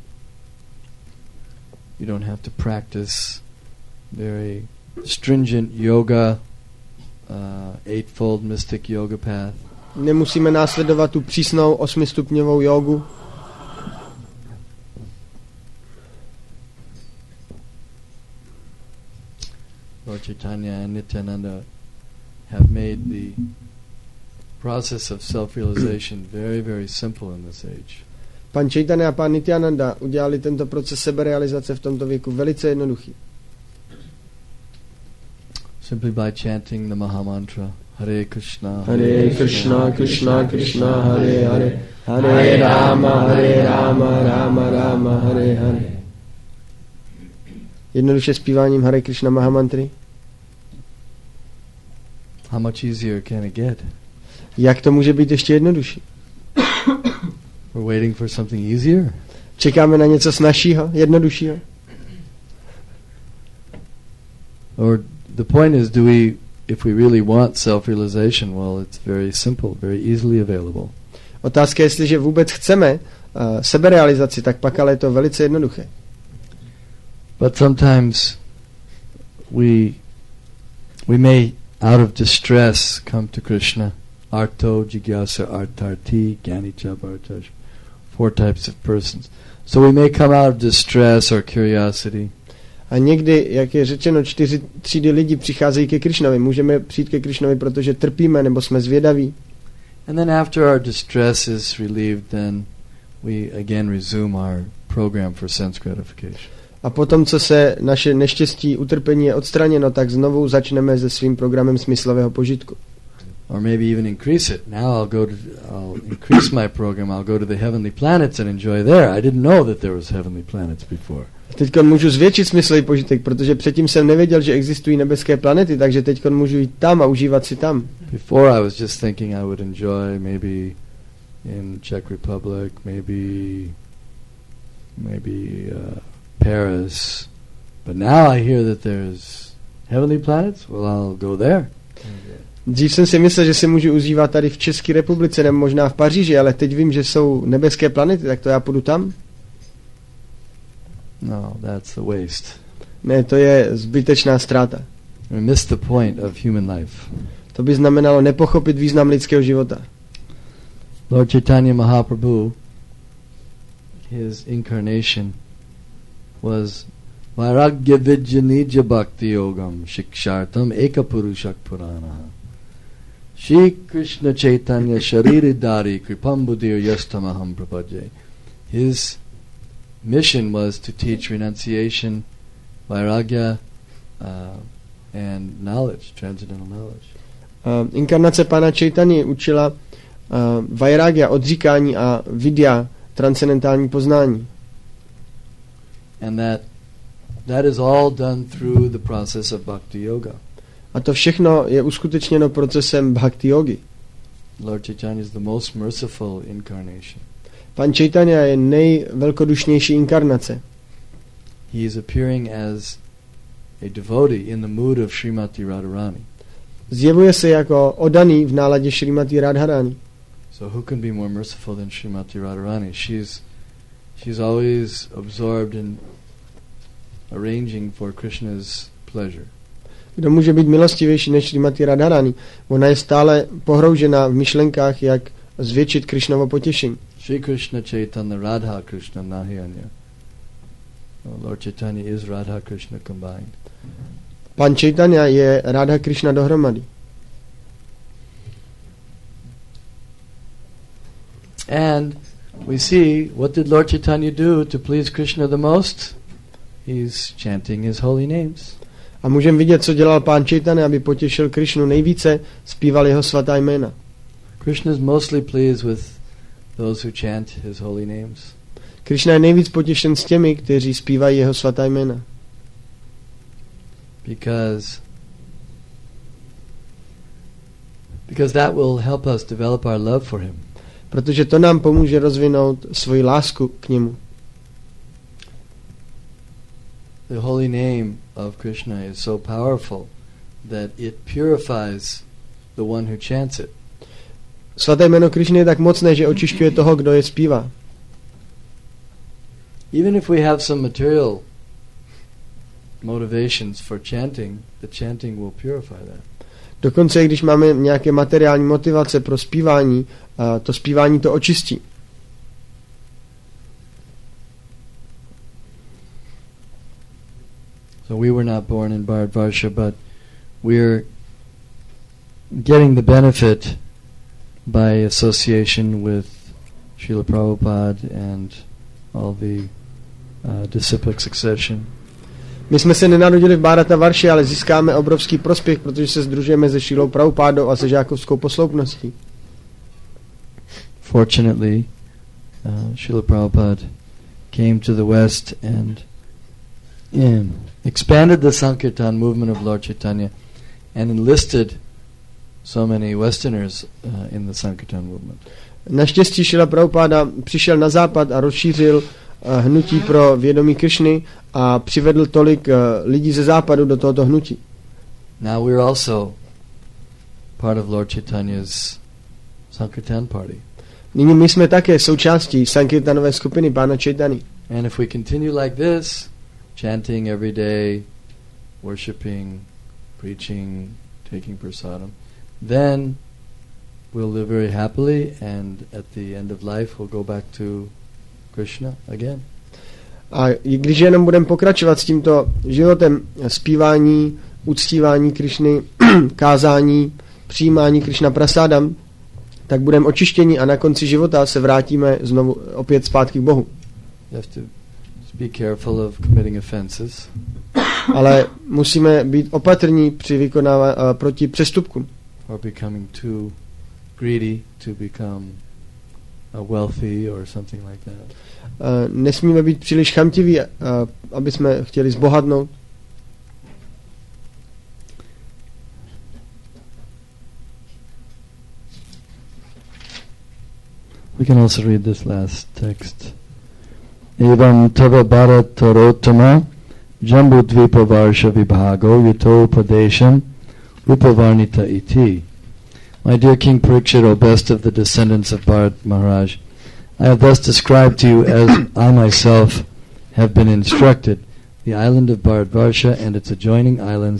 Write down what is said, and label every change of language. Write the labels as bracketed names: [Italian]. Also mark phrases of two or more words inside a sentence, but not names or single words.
[English] You don't have to practice very stringent yoga, eightfold mystic yoga path. [Czech] Nemusíme následovat tu přísnou 8stupňovou jogu. [English] Lord Chaitanya and Nityananda have made the process of self-realization very, very simple in this age. [Czech] Pan Chaitanya a pan Nityananda udělali tento proces seberealizace v tomto věku velice jednoduchý. [English] Simply by chanting the Mahamantra, Hare Krishna, [Sanskrit] हरे कृष्ण कृष्ण कृष्ण हरे हरे हरे राम राम राम हरे हरे. [Czech] Jednoduše zpíváním Hare Krishna Mahamantry. [English] How much easier can it get? [Czech] Jak to může být ještě jednodušší? [English] We're waiting for something easier. [Czech] Čekáme na něco snazšího, jednoduššího. [English] Or the point is, if we really want self-realization, well, it's very simple, very easily available. [Czech] Otázka je, jestliže vůbec chceme seberealizaci, tak pak ale je to velice jednoduché. [English] But sometimes we may, out of distress, come to Krishna. [Sanskrit] आर्तो जिज्ञासा आर्तार्ति ज्ञानीच भरतश्. [English] 4 types of persons. So we may come out of distress or curiosity. [Czech] A někdy, jak je řečeno, 4 třídy lidí přicházejí ke Krishnovi. Můžeme přijít ke Krishnovi, protože trpíme nebo jsme zvědaví. [English] And then after our distress is relieved, then we again resume our program for sense gratification. [Czech] A potom, co se naše neštěstí, utrpení je odstraněno, tak znovu začneme se svým programem smyslového požitku. [English] Or maybe even increase it. Now I'll increase my program. I'll go to the heavenly planets and enjoy there. I didn't know that there was heavenly planets before. [Czech] Teďkon můžu zvětšit smyslový požitek, protože předtím jsem nevěděl, že existují nebeské planety, takže teďkon můžu jít tam a užívat si tam. [English] Before I was just thinking I would enjoy maybe in Czech Republic, maybe Paris. But now I hear that there's heavenly planets. Well, I'll go there. [Czech] Dřív jsem si myslel, že si můžu užívat tady v České republice nebo možná v Paříži, ale teď vím, že jsou nebeské planety, tak to já půjdu tam. [English] No, that's a waste. [Czech] Ne, to je zbytečná ztráta. [English] We miss the point of human life. [Czech] To by znamenalo nepochopit význam lidského života. [English] Lord Chaitanya Mahaprabhu, his incarnation was [Sanskrit] वैराग्य विद्यनिज भक्ति योगम् शिक्षार्थम् एकपुरुष पुराण. श्री कृष्ण चैतन्य शरीरिधारी कृपाम्बुधिर् यस्तमहं प्रपद्ये. [English] His mission was to teach renunciation, vairagya, and knowledge, transcendental knowledge. [Czech] Inkarnace Pána Chaitanya učila vairagya, odříkání, a vidya, transcendentální poznání. [English] And that is all done through the process of bhakti yoga. [Czech] A to všechno je uskutečněno procesem bhakti yogi. [English] Lord Chaitanya is the most merciful incarnation. [Czech] Pan Chaitanya je nejvelkodušnější inkarnace. [English] He is appearing as a devotee in the mood of Srimati Radharani. [Czech] Zjevuje se jako oddaný v náladě Srimati Radharani. [English] So who can be more merciful than Srimati Radharani? She's always absorbed in arranging for Krishna's pleasure. [Czech] Kdo může být milostivější než Srimati Radharani? Ona je stále pohroužená v myšlenkách, jak zvětšit Krishnovo potěšení. [Bangla] শ্রী কৃষ্ণ চৈতন্য রাধা কৃষ্ণ নাহি অন্য. [English] Lord Chaitanya is Radha Krishna combined. [Czech] Pan Chaitanya je Radha Krishna dohromady. [English] And we see, what did Lord Chaitanya do to please Krishna the most? He's chanting his holy names. [Czech] A můžeme vidět, co dělal Pán Chaitanya, aby potěšil Krishnu nejvíce, zpíval jeho svatá jména. [English] Krishna is mostly pleased with those who chant his holy names. [Czech] Krishna je nejvíc potěšen s těmi, kteří zpívají jeho svatá jména. [English] Because that will help us develop our love for him. [Czech] Protože to nám pomůže rozvinout svoji lásku k němu. [English] The holy name of Krishna is so powerful that it purifies the one who chants it. [Czech] Svaté jméno Krishny je tak mocné, že očišťuje toho, kdo je zpívá. [English] Even if we have some material motivations for chanting, the chanting will purify that. [Czech] Dokonce, když máme nějaké materiální motivace pro zpívání, to zpívání to očistí. [English] So we were not born in Bharatvarsha, but we're getting the benefit by association with Srila Prabhupada and all the disciplic succession. [Czech] My jsme se nenarodili v Bharatavarši, ale získáme obrovský prospěch, protože se sdružujeme se Šrílou Prabhupádou a se žákovskou posloupností. [English] Fortunately, Srila Prabhupada came to the West and expanded the Sankirtan movement of Lord Chaitanya and enlisted so many Westerners in the Sankirtan movement. [Czech] Naštěstí Šrila Prabhupáda přišel na západ a rozšířil hnutí pro vědomí Krishny a přivedl tolik lidí ze západu do tohoto hnutí. [English] Now we're also part of Lord Chaitanya's Sankirtan party. [Czech] Nyní my jsme také součástí Sankirtanové skupiny Pána Chaitanya. [English] And if we continue like this, chanting every day, worshipping, preaching, taking prasadam, then we'll live very happily, and at the end of life we'll go back to Krishna again. [Czech] A když jenom budeme pokračovat s tímto životem zpívání, uctívání Krishny, kázání, přijímání Krishna prasadam, tak budeme očištěni a na konci života se vrátíme znovu opět zpátky k Bohu. [English] You have to be careful of committing offenses. [Czech] Ale musíme být opatrní při vykonávání proti přestupkům. [English] Or becoming too greedy to become wealthy or something like that. [Czech] Nesmíme být příliš chamtiví, aby jsme chtěli zbohatnout. [English] We can also read this last text. [Sanskrit] एवम् तव भारतोरोत्तम जम्बुद्वीप वर्ष विभागो युतो पदेशम् रुपवर्णित इति. [English] My dear King Parikshit, O best of the descendants of Bharat Maharaj, I have thus described to you, as I myself have been instructed, the island of Bharatvarsha and its adjoining islands.